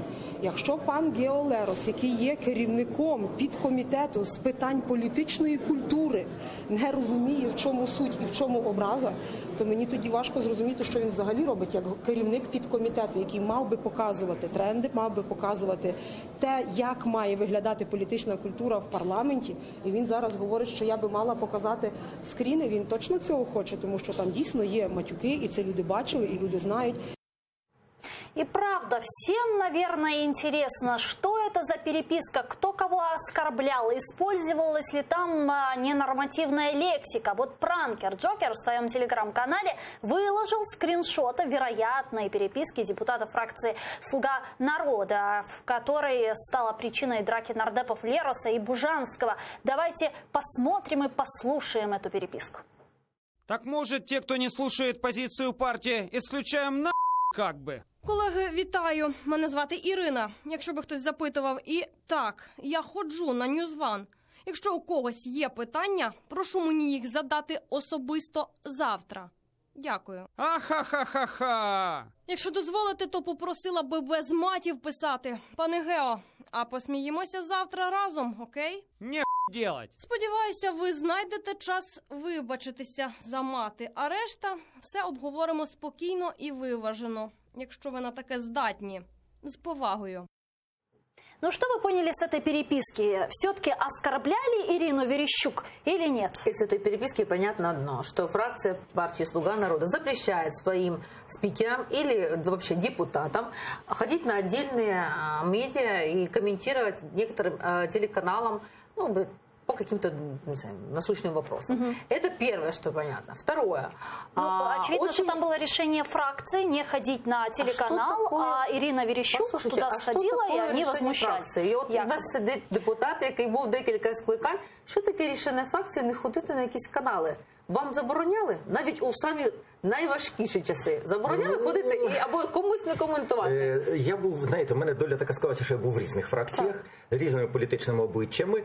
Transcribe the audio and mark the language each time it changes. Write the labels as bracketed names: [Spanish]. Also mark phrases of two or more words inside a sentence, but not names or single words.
[Ukrainian] Якщо пан Гео Лерос, який є керівником підкомітету з питань політичної культури, не розуміє, в чому суть і в чому образа, то мені тоді важко зрозуміти, що він взагалі робить як керівник підкомітету, який мав би показувати тренди, мав би показувати те, як має виглядати політична культура в парламенті. І він зараз говорить, що я би мала показати скріни. Він точно цього хоче, тому що там дійсно є матюки, і це люди бачили, і люди знають. [Russian] И правда, всем, наверное, интересно, что это за переписка, кто кого оскорблял, использовалась ли там ненормативная лексика. Вот пранкер Джокер в своем телеграм-канале выложил скриншоты вероятной переписки депутата фракции «Слуга народа», в которой стала причиной драки нардепов Лероса и Бужанского. Давайте посмотрим и послушаем эту переписку. Так может, те, кто не слушает позицию партии, исключаем на как бы? [Ukrainian] Колеги, вітаю. Мене звати Ірина, якщо би хтось запитував. І так, я ходжу на Ньюзван. Якщо у когось є питання, прошу мені їх задати особисто завтра. Дякую. Ахахахаха! Якщо дозволите, то попросила би без матів писати. Пане Гео, а посміємося завтра разом, окей? [Russian] Не делать. [Ukrainian] Сподіваюся, ви знайдете час вибачитися за мати, а решта все обговоримо спокійно і виважено, якщо ви на таке здатні. З повагою. [Russian] Ну что вы поняли с этой переписки? Все-таки оскорбляли Ирину Верещук или нет? Из этой переписки понятно одно, что фракция партии «Слуга народа» запрещает своим спикерам или вообще депутатам ходить на отдельные медиа и комментировать некоторым телеканалам, по каким-то, не знаю, насущным вопросам. Это первое, что понятно. Второе. Очевидно, что там было решение фракции не ходить на телеканал, Ирина Верещук туда сходила, и они возмущались. [Ukrainian] І от у нас сидить депутат, який був декілька скликань. Що таке рішення фракції не ходити на якісь канали? Вам забороняли? Навіть у самі найважкіші часи. Забороняли ходити або комусь не коментувати? Я був, знаєте, в мене доля така склалася, що я був в різних фракціях, різними політичними обличчями.